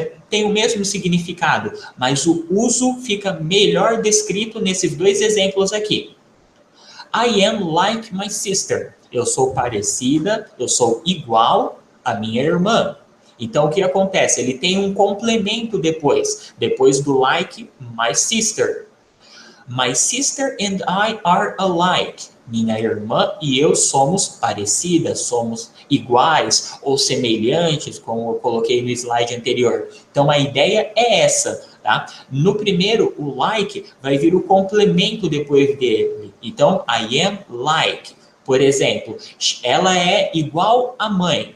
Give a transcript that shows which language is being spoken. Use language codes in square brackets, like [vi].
[pt] Tem o mesmo significado, mas o uso fica melhor descrito nesses dois exemplos aqui. [en] I am like my sister. [pt] Eu sou parecida, eu sou igual à minha irmã. Então, o que acontece? Ele tem um complemento depois do like, my sister. [en] My sister and I are alike. [pt] Minha irmã e eu somos parecidas, somos iguais ou semelhantes, como eu coloquei no slide anterior. Então, a ideia é essa, tá? No primeiro, o like vai vir o complemento depois dele. Então, [en] I am like. [pt] Por exemplo, ela é igual à mãe.